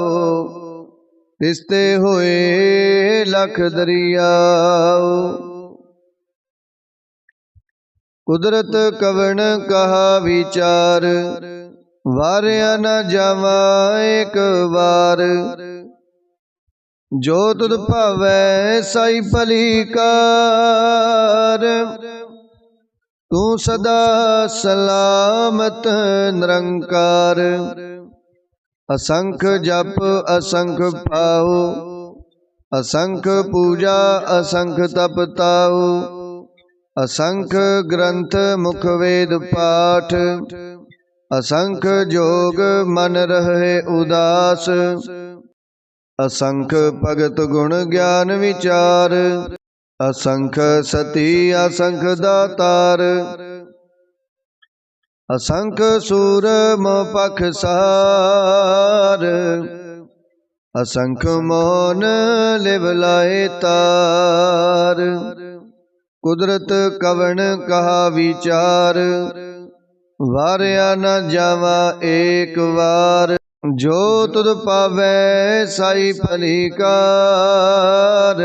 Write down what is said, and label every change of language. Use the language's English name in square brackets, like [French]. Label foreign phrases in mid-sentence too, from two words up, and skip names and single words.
[Punjabi] ਤਿਸਤੇ ਹੋਏ ਲਖ ਦਰੀਆਓ, ਕੁਦਰਤ ਕਵਣ ਕਹਾ ਵਿਚਾਰ। ਵਾਰਿਆ ਨ ਜਾਵਾ ਏਕ ਬਾਰ, ਜੋ ਤੁਧ ਭਾਵੈ ਸਾਈ ਭਲੀਕਾਰ। ਤੂ ਸਦਾ ਸਲਾਮਤ ਨਿਰੰਕਾਰ, ਅਸੰਖ ਜਪ ਅਸੰਖ ਪਾਓ। ਅਸੰਖ ਪੂਜਾ ਅਸੰਖ ਤਪ ਤਾਓ, ਅਸੰਖ ਗ੍ਰੰਥ ਮੁਖ ਵੇਦ ਪਾਠ। ਅਸੰਖ ਜੋਗ ਮਨ ਰਹੇ ਉਦਾਸ, ਅਸੰਖ ਭਗਤ ਗੁਣ ਗਿਆਨ ਵਿਚਾਰ। ਅਸੰਖ ਸਤੀ ਅਸੰਖ ਦਾਤਾਰ, ਅਸੰਖ ਸੂਰ ਮੋਹ ਪਖ ਸਾਰ। ਅਸੰਖ ਮੌਨ ਲਿਵ ਲਾਏ ਤਾਰ, ਕੁਦਰਤ ਕਵਣ ਕਹਾ ਵਿਚਾਰ। ਵਾਰਿਆ ਨ ਜਾਵਾ ਏਕ ਬਾਰ, ਜੋ ਤੁਧ ਪਾਵੈ ਸਾਈ ਭਲੀਕਾਰ।